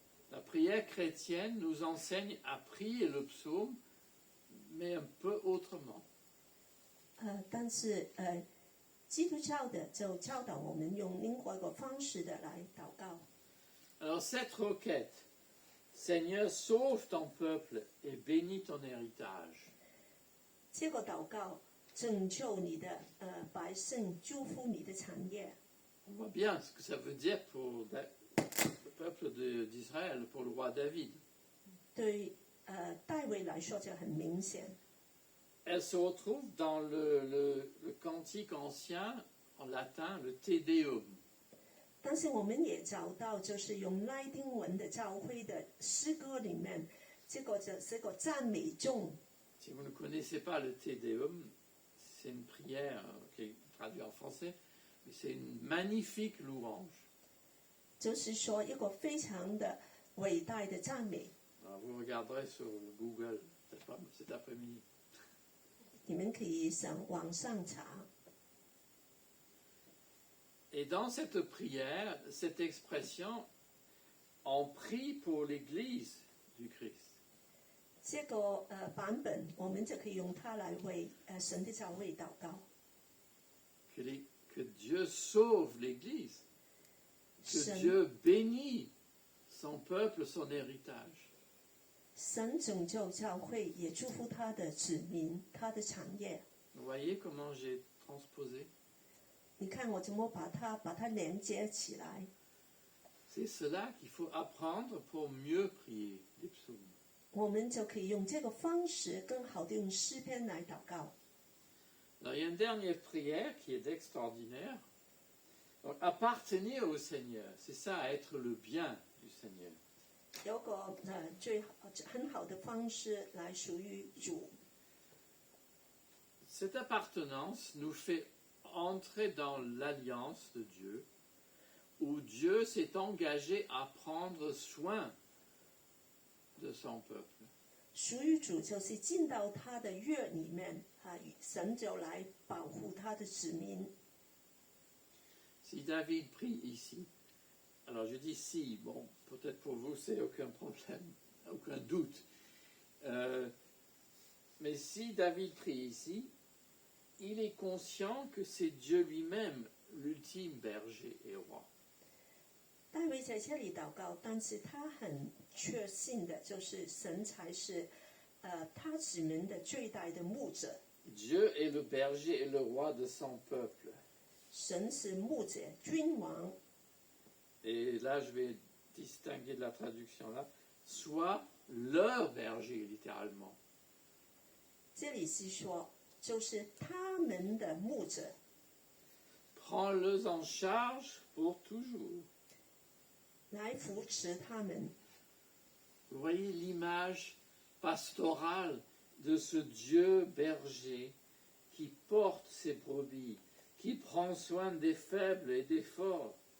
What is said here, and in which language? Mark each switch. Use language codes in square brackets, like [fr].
[fr] La prière chrétienne nous enseigne à prier le psaume, mais un peu autrement. [zh] 但是基督教的就教导我们用另外一个方式的来祷告。 [fr] Alors cette requête, Seigneur, sauve ton peuple et bénis ton héritage. [zh] 这个祷告拯救你的百姓，祝福你的产业。 [fr] On voit bien ce que ça veut dire pour le peuple d'Israël, pour le roi David. [zh] 对大卫来说就很明显。 [fr] Elle se retrouve dans le cantique ancien en latin, le Te Deum. [zh] 但是我们也找到，就是用拉丁文的教会的诗歌里面，这个赞美颂。 [fr] Si vous ne connaissez pas le Te Deum, c'est une prière qui est traduite en français, mais c'est une magnifique louange. [zh] 就是说一个非常的伟大的赞美。 [fr] Alors, vous regarderez sur Google cet après-midi. [zh] 你们可以上网上查。 [fr] Et dans cette prière, cette expression, on prie pour l'Église du Christ. [zh] 这个版本，我们就可以用它来为神的教会祷告。 [fr] Que Dieu sauve l'Église. Que Saint- Dieu bénit son peuple, son héritage. [zh] 神拯救教会，也祝福他的子民，他的产业。 [fr] Vous voyez comment j'ai transposé? [zh] 你看我怎么把它连接起来？ [fr] C'est cela qu'il faut apprendre pour mieux prier les psaumes. [zh] 我们就可以用这个方式，更好的用诗篇来祷告。 [fr] Alors, il y a une dernière prière qui est extraordinaire. Donc, appartenir au Seigneur, c'est ça, être le bien du Seigneur. [zh] 有个很好的方式来属于主。 [fr] Cette appartenance nous fait entrer dans l'alliance de Dieu, où Dieu s'est engagé à prendre soin de son peuple. [zh] 属于主就是进到他的约里面啊，神就来保护他的子民。 [fr] Si David prie ici, alors je dis si, bon, peut-être pour vous c'est aucun problème, aucun doute. Mais si David prie ici, il est conscient que c'est Dieu lui-même l'ultime berger et roi. [zh] 大卫在这里祷告，但是他很确信的就是神才是他子民的最大的牧者。 [fr] Dieu est le berger et le roi de son peuple. [zh] 神是牧者、君王。 [fr] Et là, je vais distinguer de la traduction là, soit leur berger, littéralement. [zh] 这里是说，就是他们的牧者， [fr] Prends-les en charge pour toujours. [zh] 来扶持他们。 [fr] Vous voyez l'image pastorale de ce Dieu berger qui porte ses brebis, qui prend soin des faibles et des forts.